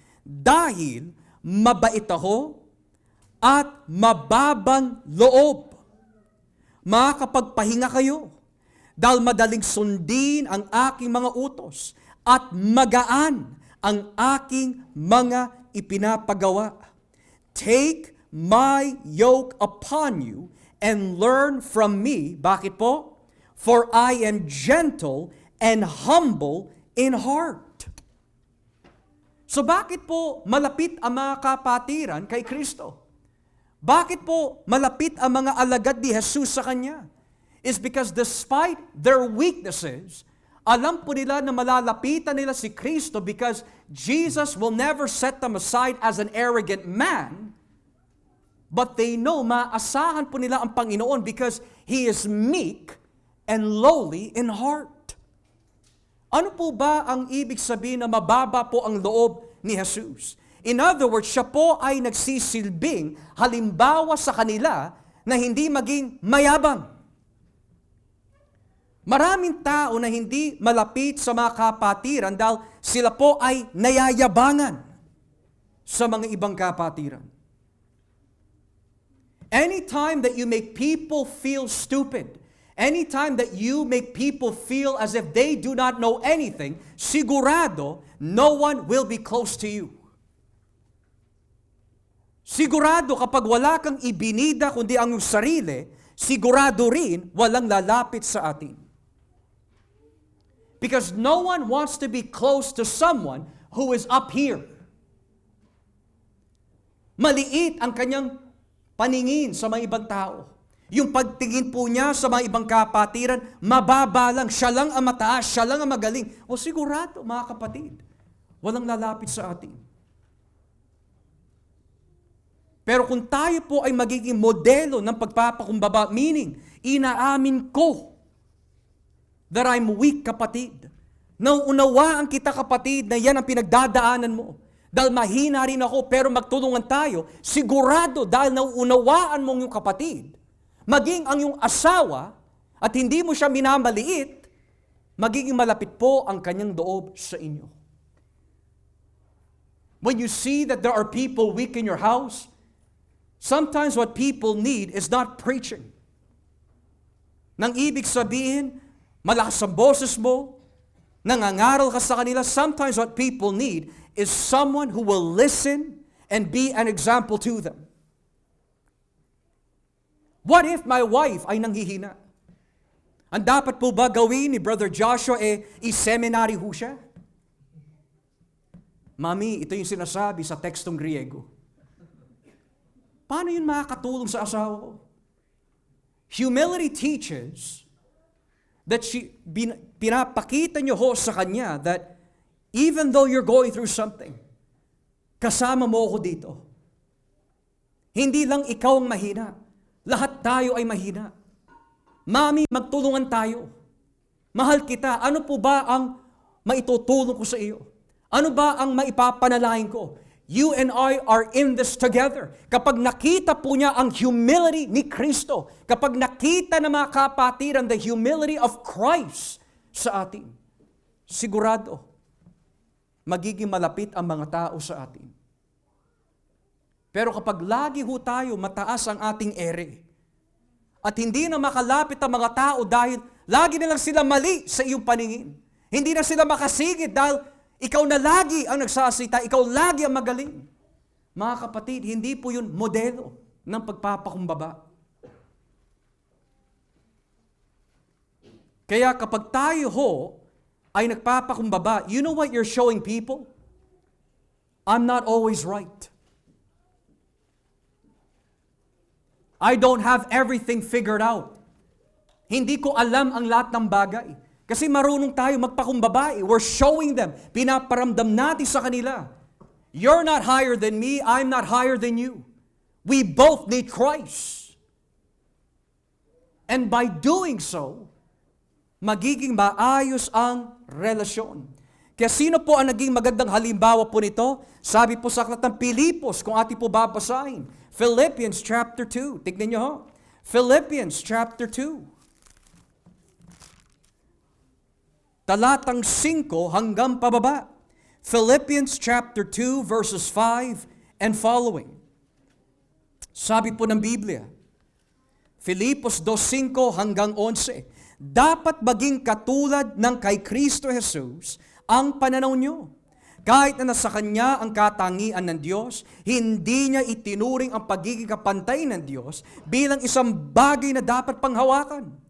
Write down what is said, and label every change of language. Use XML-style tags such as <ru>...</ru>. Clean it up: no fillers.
<tl>Dahil mabait ako at mababang loob. Makakapagpahinga kayo. Dahil madaling sundin ang aking mga utos at magaan ang aking mga ipinapagawa.</tl> <en>Take my yoke upon you and learn from me.</en> <tl>Bakit po?</tl> <en>For I am gentle and humble in heart.</en> <tl>So bakit po malapit ang mga kapatiran kay Kristo? Bakit po malapit ang mga alagad ni Jesus sa Kanya?</tl> <en>Is because despite their weaknesses,</en> <tl>alam po nila na malalapitan nila si Kristo</tl> <en>because Jesus will never set them aside as an arrogant man, but they know</en> <tl>maasahan po nila ang Panginoon</tl> <en>because He is meek and lowly in heart.</en> <tl>Ano po ba ang ibig sabihin na mababa po ang loob ni Jesus?</tl> <en>In other words,</en> <tl>siya po ay nagsisilbing halimbawa sa kanila na hindi maging mayabang. Maraming tao na hindi malapit sa mga kapatiran dahil sila po ay nayayabangan sa mga ibang kapatiran.</tl> <en>Anytime that you make people feel stupid, anytime that you make people feel as if they do not know anything, sigurado, no one will be close to you.</en> <tl>Sigurado kapag wala kang ibinida kundi ang iyong sarili, sigurado rin walang lalapit sa atin.</tl> <en>Because no one wants to be close to someone who is up here.</en> <tl>Maliit ang kanyang paningin sa mga ibang tao. Yung pagtingin po niya sa mga ibang kapatiran, mababa lang, siya lang ang mataas, siya lang ang magaling. O sigurado, mga kapatid, walang lalapit sa atin. Pero kung tayo po ay magiging modelo ng pagpapakumbaba, meaning, inaamin ko</tl> <en>that I'm weak,</en> <tl>kapatid. Nauunawaan kita, kapatid, na yan ang pinagdadaanan mo. Dahil mahina rin ako, pero magtulungan tayo, sigurado dahil nauunawaan mong yung kapatid, maging ang yung asawa, at hindi mo siya minamaliit, magiging malapit po ang kanyang loob sa inyo.</tl> <en>When you see that there are people weak in your house, sometimes what people need is not preaching.</en> <tl>Nang ibig sabihin, malakas ang boses mo, nangangaral ka sa kanila.</tl> <en>Sometimes what people need is someone who will listen and be an example to them. What if my wife</en> <tl>ay nanghihina? Ang dapat po ba gawin ni Brother Joshua i-seminary ho siya? Mami, ito yung sinasabi sa tekstong Griego. Paano yun makakatulong sa asawa ko?</tl> <en>Humility teaches that</en> <tl>pinapakita nyo ho sa kanya</tl> <en>that even though you're going through something,</en> <tl>kasama mo ako dito. Hindi lang ikaw ang mahina. Lahat tayo ay mahina. Mami, magtulungan tayo. Mahal kita. Ano po ba ang maitutulong ko sa iyo? Ano ba ang maipapanalangin ko?</tl> <en>You and I are in this together.</en> <tl>Kapag nakita po niya ang humility ni Kristo, kapag nakita na mga kapatiran</tl> <en>the humility of Christ</en> <tl>sa atin, sigurado, magiging malapit ang mga tao sa atin. Pero kapag lagi ho tayo mataas ang ating ere, at hindi na makalapit ang mga tao dahil lagi na lang sila mali sa iyong paningin, hindi na sila makasigit dahil ikaw na lagi ang nagsasita, ikaw lagi ang magaling. Mga kapatid, hindi po yun modelo ng pagpapakumbaba. Kaya kapag tayo ho ay nagpapakumbaba,</tl> <en>you know what you're showing people? I'm not always right. I don't have everything figured out.</en> <tl>Hindi ko alam ang lahat ng bagay. Kasi marunong tayo magpakumbaba.</tl> <en>We're showing them.</en> <tl>Pinaparamdam natin sa kanila.</tl> <en>You're not higher than me. I'm not higher than you. We both need Christ. And by doing so,</en> <tl>magiging maayos ang relasyon. Kaya sino po ang naging magandang halimbawa po nito? Sabi po sa aklat ng Pilipos, kung ating po babasahin.</tl> <en>Philippians chapter 2.</en> <tl>Tignan nyo ho.</tl> <en>Philippians chapter 2.</en> <tl>Talatang 5 hanggang pababa.</tl> <en>Philippians chapter 2 verses 5 and following.</en> <tl>Sabi po ng Biblia, Filipos 2:5 hanggang 11, dapat maging katulad ng kay Kristo Jesus ang pananaw nyo. Kahit na nasa Kanya ang katangian ng Diyos, hindi niya itinuring ang pagiging kapantay ng Diyos bilang isang bagay na dapat panghawakan.</tl>